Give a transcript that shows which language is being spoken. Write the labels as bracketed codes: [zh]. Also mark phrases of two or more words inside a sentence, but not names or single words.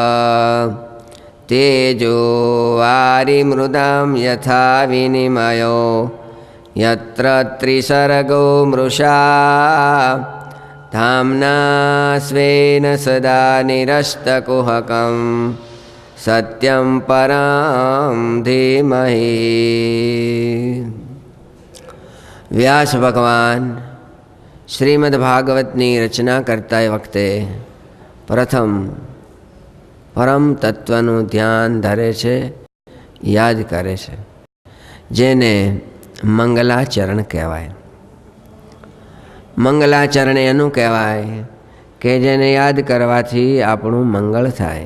[sa] तेजो वारिमृदां यथा विनिमयो यत्र त्रिसर्गो मृषा, धाम्ना स्वेन सदा निरस्तकुहकं सत्यं परं धीमहि। [gu] व्यास भगवान श्रीमद्भागवतની રચના કરતા વખતે પ્રથમ પરમ તત્વનું ધ્યાન ધરે છે, યાદ કરે છે, જેને મંગલાચરણ કહેવાય। મંગલાચરણ એનું કહેવાય કે જેને યાદ કરવાથી આપણું મંગળ થાય।